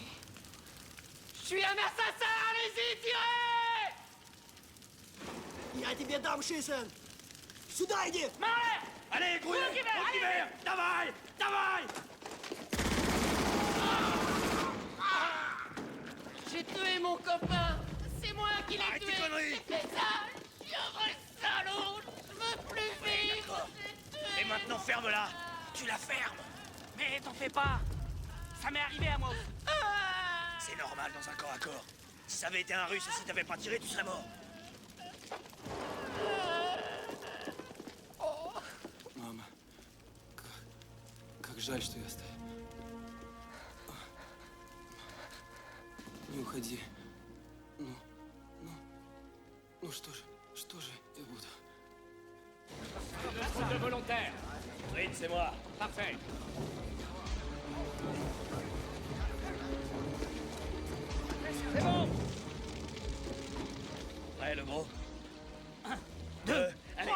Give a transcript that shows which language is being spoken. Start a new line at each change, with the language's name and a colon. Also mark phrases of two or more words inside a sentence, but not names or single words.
French: Je suis un assassin. Allez-y, tirez.
Russian: Я тебе дам шисен! Сюда иди!
French: Marley. Allez, grouillez! Allez.
Russian: Давай! Давай!
French: J'ai tué mon copain. C'est moi qui l'ai Arrête tué. tes conneries. J'ai fait ça. Je suis un vrai salaud. Je veux plus vivre. Et maintenant, ferme-la! Tu la fermes! Mais t'en fais pas. Ça m'est arrivé à moi aussi. C'est normal dans un corps à corps. Si ça avait été un russe et si t'avais pas tiré, tu serais mort.
Russian: Жаль, что я оставил. Не уходи. Ну что же я буду?
French: De volontaire. Fritz, c'est moi. Parfait. C'est bon. Prêt, le gros? 1, 2, allez.